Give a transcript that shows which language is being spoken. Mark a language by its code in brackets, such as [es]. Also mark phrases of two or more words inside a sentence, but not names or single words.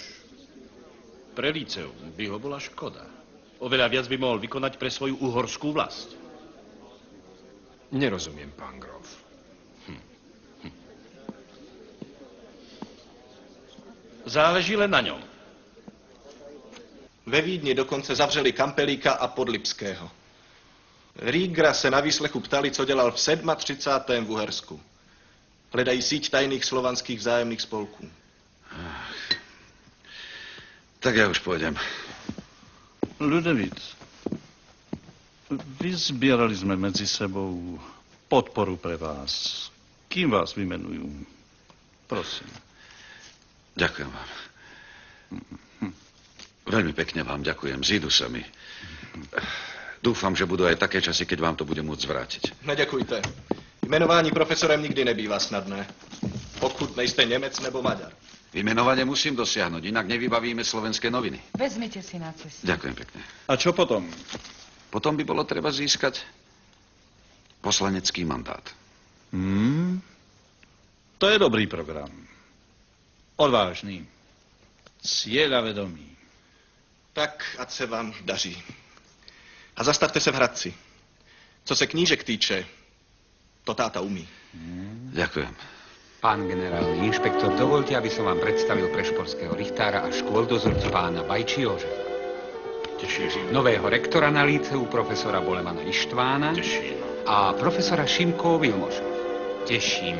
[sk] Pre líceum by ho bola škoda. Oveľa viac by mohol vykonať pre svoju uhorskú vlast. Nerozumiem, pán Grof. Záleží len na ňom. [cs] Ve Vídni dokonce zavřeli Kampelíka a Podlipského. Rígra se na výslechu ptali, co dělal v 37. v Uhersku. Hledají síť tajných slovanských vzájemných spolků. [sk] Tak ja už pôjdem. Ľudovít, vyzbierali sme medzi sebou podporu pre vás. Kým vás vymenujú? Prosím. Ďakujem vám. Veľmi pekne vám ďakujem. Zídu sa mi. Dúfam, že budú aj také časy, keď vám to bude môcť zvrátiť. [cs] Neděkujte. Jmenování profesorem nikdy nebývá snadné. Pokud nejste Němec nebo Maďar. [sk] Vymenovanie musím dosiahnuť, inak nevybavíme slovenské noviny. Vezmite si na cestu. Ďakujem pekne. A čo potom? Potom by bolo treba získať poslanecký mandát. [cs] To je dobrý program. Odvážný. [sk] Cieľavedomý. [cs] Tak, ať se vám daří. A zastavte se v Hradci. Co se knížek týče, to táta umí. [sk] Ďakujem. Pán generálny inšpektor, dovolte, aby som vám predstavil prešporského richtára a škôl dozorcu pána Bajči Jožefa. Teším. Nového rektora na líceu, profesora Bolemana Ištvána. Teším. A profesora Šimko Vilmoša. Teším.